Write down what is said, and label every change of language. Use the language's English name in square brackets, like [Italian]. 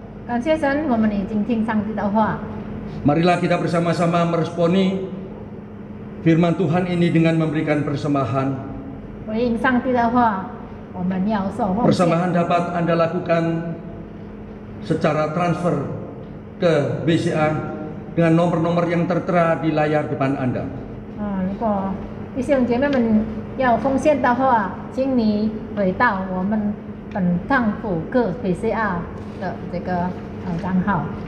[Chinese] 感谢神，我们已经听上帝的话。 [Indonesian] Marilah kita bersama-sama meresponi firman Tuhan ini dengan memberikan persembahan. [Chinese] 回应上帝的话，我们要受奉献。 [Indonesian] Persembahan dapat Anda lakukan secara transfer ke BCA dengan nomor-nomor yang tertera di layar depan Anda. [Chinese] 如果弟兄姐妹们要奉献的话，请你回到我们本堂辅课 BCA 的这个账号。